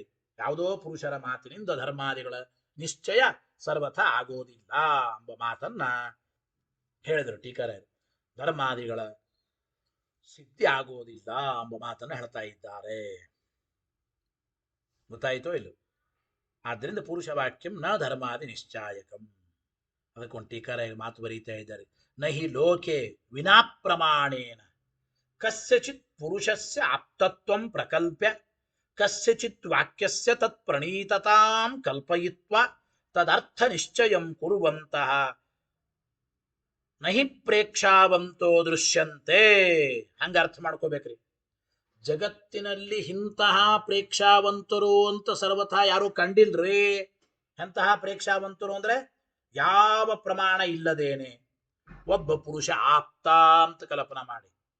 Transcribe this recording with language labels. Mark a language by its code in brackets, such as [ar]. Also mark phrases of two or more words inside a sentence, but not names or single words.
[kn] ಯಾವುದೋ ಪುರುಷರ ಮಾತಿನಿಂದ ಧರ್ಮಾದಿಗಳ ನಿಶ್ಚಯ ಸರ್ವಥ ಆಗೋದಿಲ್ಲ ಎಂಬ ಮಾತನ್ನ ಹೇಳಿದರು ಟೀಕರರು. ಧರ್ಮಾದಿಗಳ ಸಿದ್ಧಿ ಆಗೋದಿಲ್ಲ ಎಂಬ ಮಾತನ್ನು ಹೇಳ್ತಾ ಇದ್ದಾರೆ. ಗೊತ್ತಾಯಿತೋ ಇಲ್ಲ? ಆದ್ದರಿಂದ [sa] ಪುರುಷವಾಕ್ಯಂ ನ ಧರ್ಮಾದಿ ನಿಶ್ಚಾಯಕಂ. [kn] ಅದಕ್ಕೊಂದು ಟೀಕಾರ ಮಾತು ಬರೀತಾ ಇದ್ದಾರೆ. [sa] ನಹಿ ಲೋಕೆ ವಿನಾ ಪ್ರಮಾಣೇನ ಕಸ್ಯಚಿತ್ ಪುರುಷಸ್ಯ ಆಪ್ತತ್ವಂ ಪ್ರಕಲ್ಪ್ಯ ಕಸ್ಯಚಿತ್ ವಾಕ್ಯಸ್ಯ ತತ್ ಪ್ರಣೀತತಾಂ ಕಲ್ಪಯಿತ್ವಾ ತದರ್ಥ ನಿಶ್ಚಯಂ ಕುರುವಂತಹ ನಹಿ ಪ್ರೇಕ್ಷಾವಂತೋ ದೃಶ್ಯಂತೆ. [kn] ಹಂಗ ಅರ್ಥ ಮಾಡ್ಕೋಬೇಕ್ರಿ. ಜಗತ್ತಿನಲ್ಲಿ ಇಂತಹ ಪ್ರೇಕ್ಷಾವಂತರು ಅಂತ ಸರ್ವಥಾ ಯಾರು ಕಂಡಿಲ್ರಿ. ಎಂತಹ ಪ್ರೇಕ್ಷಾವಂತರು ಅಂದ್ರೆ ಯಾವ ಪ್ರಮಾಣ ಇಲ್ಲದೇನೆ ಒಬ್ಬ ಪುರುಷ ಆಪ್ತ ಅಂತ ಕಲ್ಪನಾ ಮಾಡಿ.